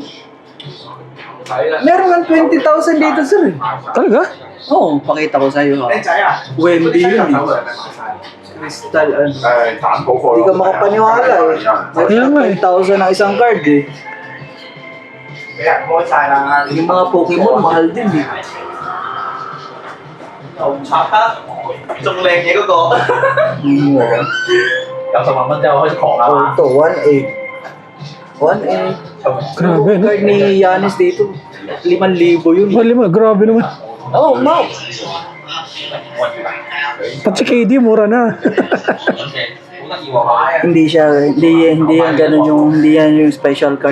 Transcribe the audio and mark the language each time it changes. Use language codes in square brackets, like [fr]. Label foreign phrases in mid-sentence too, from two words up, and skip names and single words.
[tl] Meron ng 20,000 dito sir. Talaga? Oo, pakita ko sa'yo. Wemby yun eh. Crystal, ano. Hindi ka makapaniwala eh. Kaya nga eh. 5,000 ang isang card eh. Yung mga Pokemon, mahal din eh. [yue] 仲靚嘢嗰個，有10萬蚊之後開始狂啦嘛。 [tl] Ito, 1.8. Grabe, no? Card ni Yanis dito, 5,000 yun. Wala mo, grabe naman. Oh, wow. Pati si KD, mura na. Hindi yan ganun hindi yan yung special card.